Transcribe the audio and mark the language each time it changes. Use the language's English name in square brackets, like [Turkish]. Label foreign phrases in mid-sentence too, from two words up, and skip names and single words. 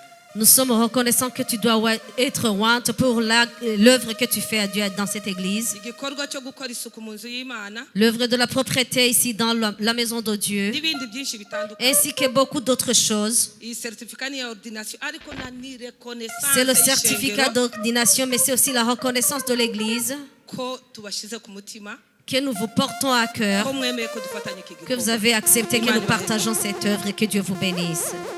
[French] Nous sommes reconnaissants que tu dois être ointe pour l'œuvre que tu fais à Dieu dans cette église. [Kinyarwanda] Igikorwa cyo gukora isuku mu nzu y'Imana. [French] L'œuvre de la propreté ici dans la maison de Dieu. [Kinyarwanda] N'ibindi byinshi bitandukanye. [French] Ainsi que beaucoup d'autres choses. [Kinyarwanda] Iyi certificat ni ordination ariko na ni reconnaissance. [French] C'est le certificat d'ordination mais c'est aussi la reconnaissance de l'église. [Kinyarwanda] Ko tubashize ku mutima. [French] Que nous vous portons à cœur, que vous avez accepté que nous partageons cette œuvre et que Dieu vous bénisse.